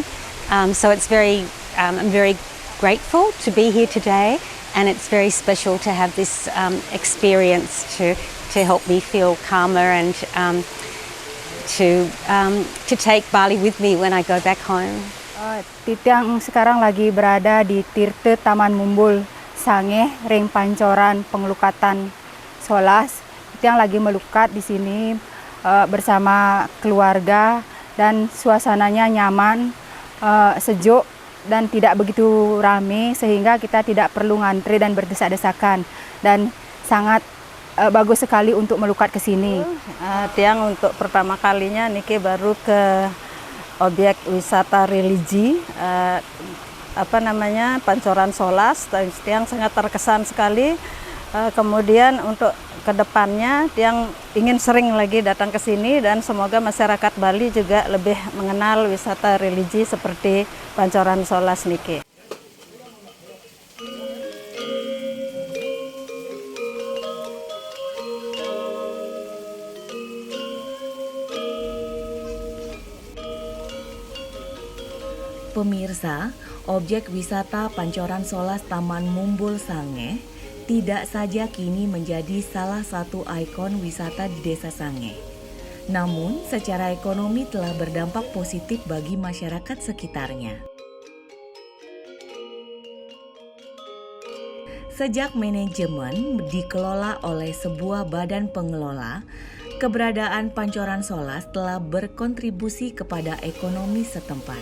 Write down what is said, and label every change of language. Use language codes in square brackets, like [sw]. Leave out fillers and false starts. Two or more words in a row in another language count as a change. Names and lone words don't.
[en] So it's I'm very grateful to be here today, and it's very special to have this experience to help me feel calmer and to take Bali with me when I go back home. [id] Titiang sekarang lagi berada di Tirte Taman Mumbul Sangeh, ring Pancoran Pengelukatan Solas. Titiang lagi melukat di sini bersama keluarga dan suasananya nyaman, sejuk dan tidak begitu ramai sehingga kita tidak perlu ngantri dan berdesak-desakan, dan sangat bagus sekali untuk melukat ke sini. Tiang untuk pertama kalinya niki baru ke objek wisata religi Pancoran Solas. Tiang sangat terkesan sekali. Kemudian untuk kedepannya Tiang ingin sering lagi datang ke sini, dan semoga masyarakat Bali juga lebih mengenal wisata religi seperti Pancoran Solas niki. Pemirsa, objek wisata Pancoran Solas Taman Mumbul Sangeh tidak saja kini menjadi salah satu ikon wisata di Desa Sangeh. Namun, secara ekonomi telah berdampak positif bagi masyarakat sekitarnya. Sejak manajemen dikelola oleh sebuah badan pengelola, keberadaan Pancoran Solas telah berkontribusi kepada ekonomi setempat.